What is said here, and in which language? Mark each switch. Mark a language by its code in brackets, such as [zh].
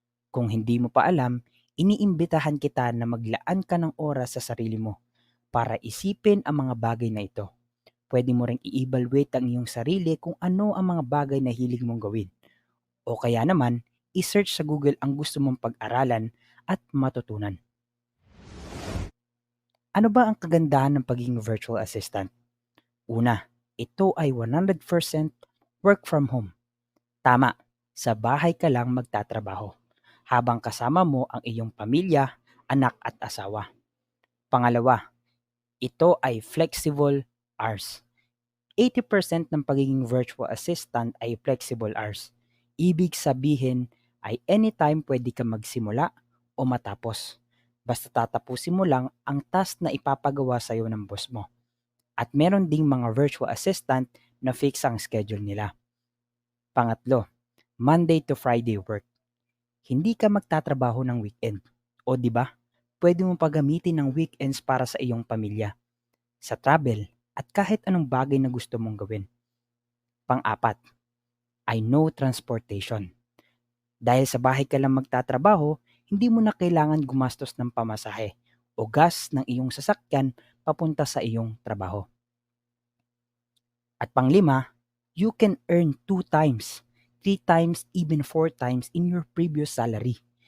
[tl] Kung hindi mo pa alam, iniimbitahan kita na maglaan ka ng oras sa sarili mo para isipin ang mga bagay na ito. Pwede mo ring i-evaluate ang iyong sarili kung ano ang mga bagay na hilig mong gawin. O kaya naman, i-search sa Google ang gusto mong pag-aralan at matutunan. Ano ba ang kagandahan ng pagiging virtual assistant? Una, ito ay 100% work from home. Tama, sa bahay ka lang magtatrabaho habang kasama mo ang iyong pamilya, anak at asawa. Pangalawa, ito ay flexible hours. 80% ng pagiging virtual assistant ay flexible hours. Ibig sabihin ay anytime pwede ka magsimula o matapos. Basta tatapusin mo lang ang task na ipapagawa sa iyo ng boss mo. At meron ding mga virtual assistant na fix ang schedule nila. Pangatlo, Monday to Friday work. Hindi ka magtatrabaho ng weekend. O di ba? Pwede mo pagamitin ng weekends para sa iyong pamilya, sa travel, at kahit anong bagay na gusto mong gawin. Pang-apat, ay no transportation. Dahil sa bahay ka lang magtatrabaho, hindi mo na kailangan gumastos ng pamasahe o gas ng iyong sasakyan papunta sa iyong trabaho. At panglima, [en] you can earn 2 times, 3 times, even 4 times in your previous salary.